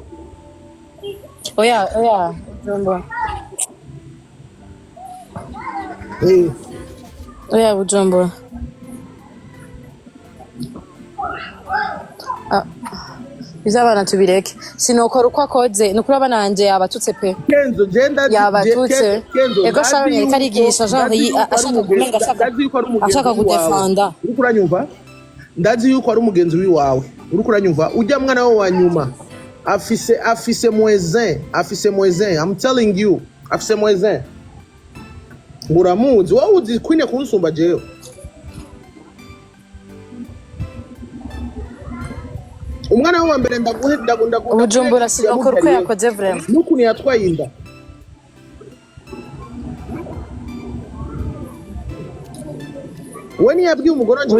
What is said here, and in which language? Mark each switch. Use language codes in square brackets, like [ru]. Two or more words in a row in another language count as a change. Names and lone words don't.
[rn] oya Bujumbura oya Bujumbura bizabana tubireke sinokora uko akoze nukuri abana banje yabatutse pe Kenzo genda yabatutse ego Sharon yari karigisha genre ashaka kumenga ashaka kudefenda uriko uranyumva ndazi yuko ari umugenzi wiwawe uriko uranyumva ujya mwana we wa nyuma afise moisin [en] I'm telling you [rn] afise moisin uramuzi wowe uzi kwine kunsumba jewe umwana we wa mbere ndaguhenda Bujumbura sinokora uko yakoze vraiment nukuntu yatwaye inda Wani yabwiye umugore wanje